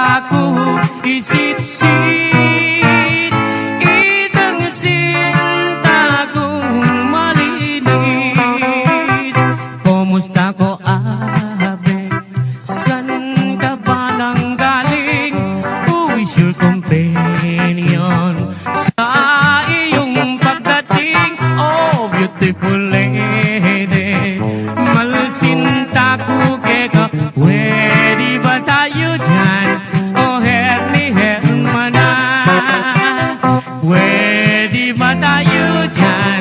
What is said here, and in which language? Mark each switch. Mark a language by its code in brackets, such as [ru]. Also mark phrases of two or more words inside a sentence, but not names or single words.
[pam] ko isitsit itang sinta kong malinis. Kumusta ko, abe? [tl] San ka ba nang galing? [en] Who is your companion? [tl] Sa iyong pagdating, [en] oh beautiful lady, [pam] malsinta ko keka. [tl] Pwede ba tayo dyan? Oh herni hermana, pwede ba tayo dyan?